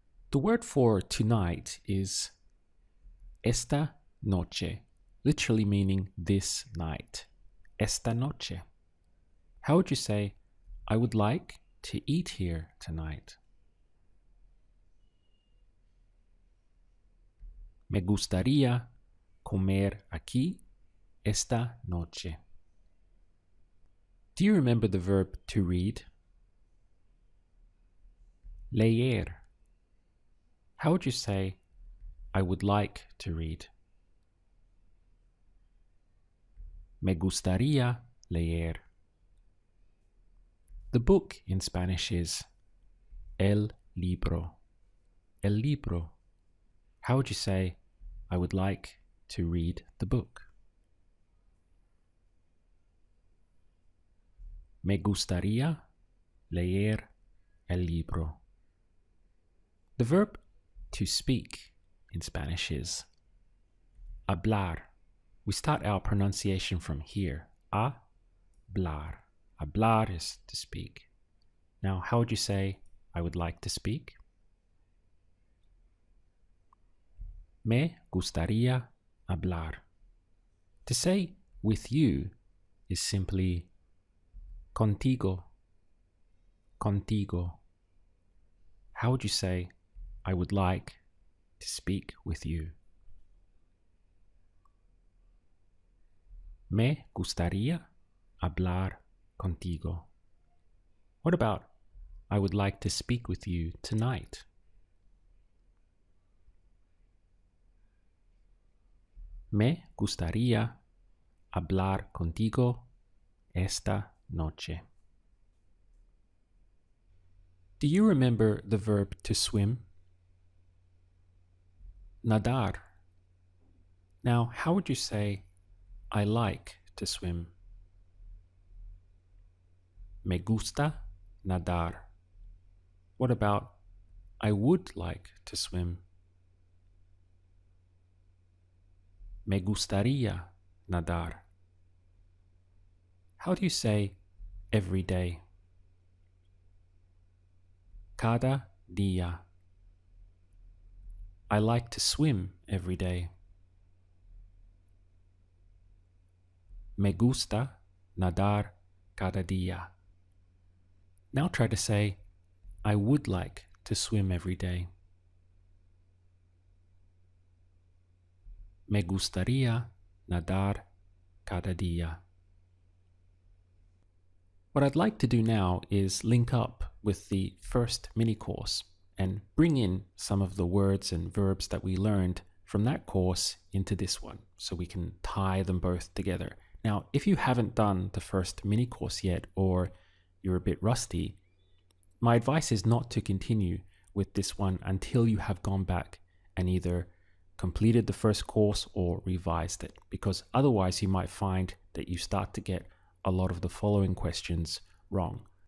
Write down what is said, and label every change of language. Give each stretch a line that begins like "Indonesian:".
English: The word for tonight is esta noche, literally meaning this night. Esta noche. How would you say, I would like to eat here tonight?
Spanish: Me gustaría comer aquí esta noche.
English: Do you remember the verb to read? Leer. How would you say, I would like to read?
Spanish: Me gustaría leer.
English: The book in Spanish is el libro. El libro. How would you say, I would like to read the book?
Spanish: Me gustaría leer el libro.
English: The verb to speak in Spanish is hablar. We start our pronunciation from here. Hablar. Hablar is to speak. Now, how would you say, I would like to speak?
Spanish: Me gustaría hablar.
English: To say with you is simply contigo. Contigo. How would you say, I would like to speak with you?
Spanish: Me gustaría hablar contigo.
English: What about, I would like to speak with you tonight?
Spanish: Me gustaría hablar contigo esta noche.
English: Do you remember the verb to swim? Nadar. Now, how would you say, I like to swim?
Spanish: Me gusta nadar.
English: What about, I would like to swim?
Spanish: Me gustaría nadar.
English: How do you say every day?
Spanish: Cada día.
English: I like to swim every day.
Spanish: Me gusta nadar cada día.
English: Now try to say, I would like to swim every day.
Spanish: Me gustaría nadar cada día.
English: What I'd like to do now is link up with the first mini course and bring in some of the words and verbs that we learned from that course into this one, so we can tie them both together. Now, if you haven't done the first mini course yet, or you're a bit rusty, my advice is not to continue with this one until you have gone back and either completed the first course or revised it, because otherwise you might find that you start to get a lot of the following questions wrong.